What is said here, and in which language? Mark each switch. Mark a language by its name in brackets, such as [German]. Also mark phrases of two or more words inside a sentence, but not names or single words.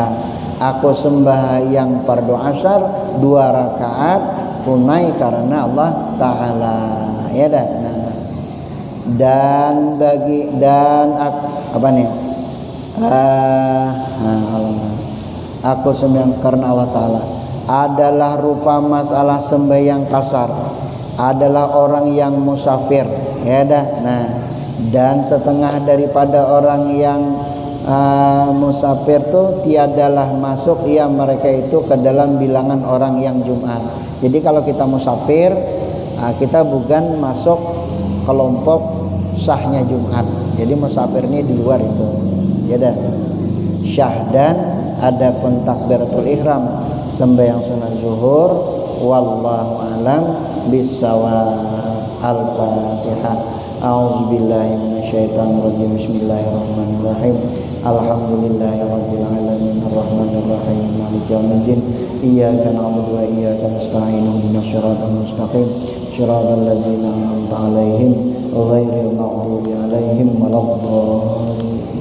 [Malay] Aku sembahyang fardu asar 2 rakaat tunai karena Allah Ta'ala. Ya dah. Nah. Aku sembahyang karena Allah Ta'ala adalah rupa masalah sembahyang kasar adalah orang yang musafir, ya dah. Nah, dan setengah daripada orang yang musafir tuh tiadalah masuk mereka itu ke dalam bilangan orang yang Jumat. Jadi kalau kita musafir, kita bukan masuk kelompok sahnya Jumat. Jadi musafir ini di luar itu, ya dah. Syahdan adapun [Arabic] تكبيرة الإحرام [Malay] sembahyang sunat zuhur, [Arabic] والله أعلم بالصواب. [Malay] Al-Fatihah. [Arabic] أعوذ بالله من الشيطان الرجيم. بسم الله الرحمن الرحيم. الحمد لله رب العالمين الرحمن الرحيم مالك يوم الدين. إياك نعبد وإياك نستعين اهدنا الصراط المستقيم صراط الذين أنعمت عليهم غير المغضوب عليهم ولا الضالين.